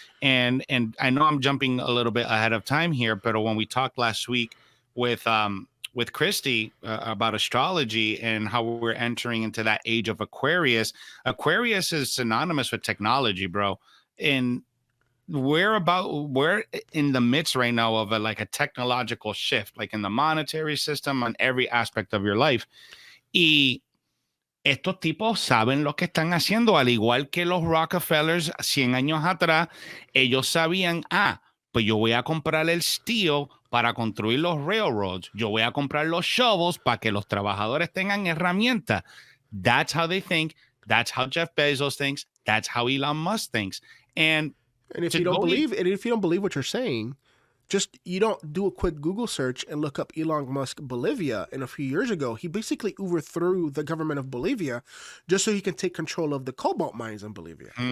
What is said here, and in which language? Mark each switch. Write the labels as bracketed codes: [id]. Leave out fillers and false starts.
[en] And I know I'm jumping a little bit ahead of time here, but when we talked last week with Christy about astrology and how we're entering into that age of Aquarius is synonymous with technology, bro. And we're in the midst right now of a technological shift, like in the monetary system, on every aspect of your life. [es] Y estos tipos saben lo que están haciendo, al igual que los Rockefellers 100 años atrás, ellos sabían, pues yo voy a comprar el steel para construir los railroads. Yo voy a comprar los shovels para que los trabajadores tengan herramientas. [en] That's how they think. That's how Jeff Bezos thinks. That's how Elon Musk thinks. And if you don't believe what you're saying, just you don't do a quick Google search and look up Elon Musk Bolivia. And a few years ago, he basically overthrew the government of Bolivia just so he can take control of the cobalt mines in Bolivia.